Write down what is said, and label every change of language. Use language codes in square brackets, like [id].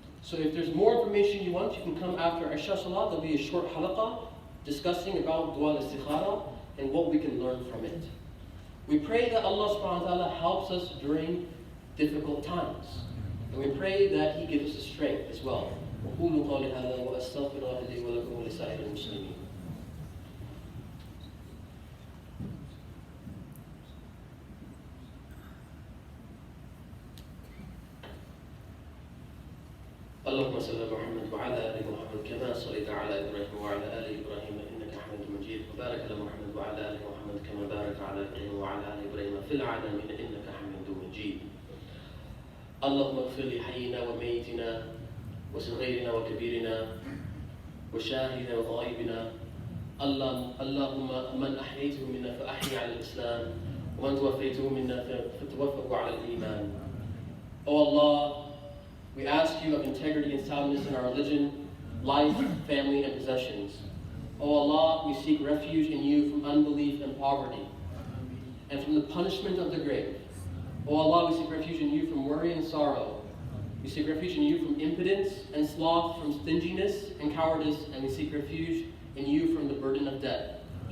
[en] So if there's more information you want, you can come after Isha Salah. There'll be a short halaqah discussing about dua al-istikhara and what we can learn from it. We pray that Allah subhanahu wa ta'ala helps us during difficult times. And we pray that He gives us the strength as well. [ar] وقولوا قولي هذا وأستغفر الله لي ولكم ولسائر المسلمين. اللهم صل على محمد وعلى ال محمد كما صليت على ابراهيم وعلى ال ابراهيم انك حميد مجيد وبارك على محمد وعلى ال محمد كما بارك على ابراهيم وعلى ال ابراهيم في العالمين انك حميد مجيد. اللهم اغفر لحينا وميتنا وصغيرنا وكبيرنا وشاهدنا وغائبنا. اللهم من احييته منا فاحي على الاسلام ومن توفيته منا فتوفه على الايمان. [en] O Allah, we ask you of integrity and soundness in our religion, life, family, and possessions. O Allah, we seek refuge in you from unbelief and poverty, and from the punishment of the grave. O Allah, we seek refuge in you from worry and sorrow. We seek refuge in you from impotence and sloth, from stinginess and cowardice, and we seek refuge in you from the burden of debt.